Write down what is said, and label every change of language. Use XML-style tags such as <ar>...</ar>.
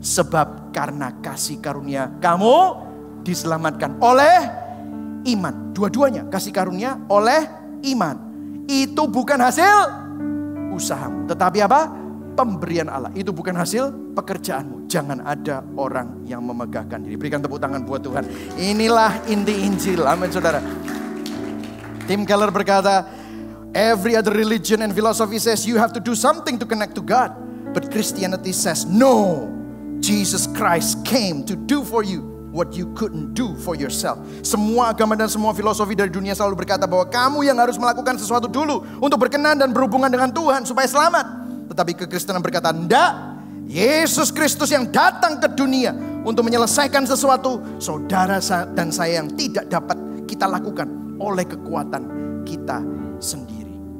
<id>Sebab karena kasih karunia kamu diselamatkan oleh iman. Dua-duanya, kasih karunia oleh iman. Itu bukan hasil usahamu, tetapi apa? Pemberian Allah. Itu bukan hasil pekerjaanmu. Jangan ada orang yang memegahkan diri. Berikan tepuk tangan buat Tuhan. Inilah inti Injil. Amin saudara. Tim Keller berkata,</id> <en>every other religion and philosophy says you have to do something to connect to God. But Christianity says no. Jesus Christ came to do for you what you couldn't do for yourself.</en> <id>Semua agama dan semua filosofi dari dunia selalu berkata bahwa kamu yang harus melakukan sesuatu dulu untuk berkenan dan berhubungan dengan Tuhan supaya selamat. Tetapi kekristenan berkata, enggak. Yesus Kristus yang datang ke dunia untuk menyelesaikan sesuatu saudara dan saya yang tidak dapat kita lakukan oleh kekuatan kita sendiri.</id>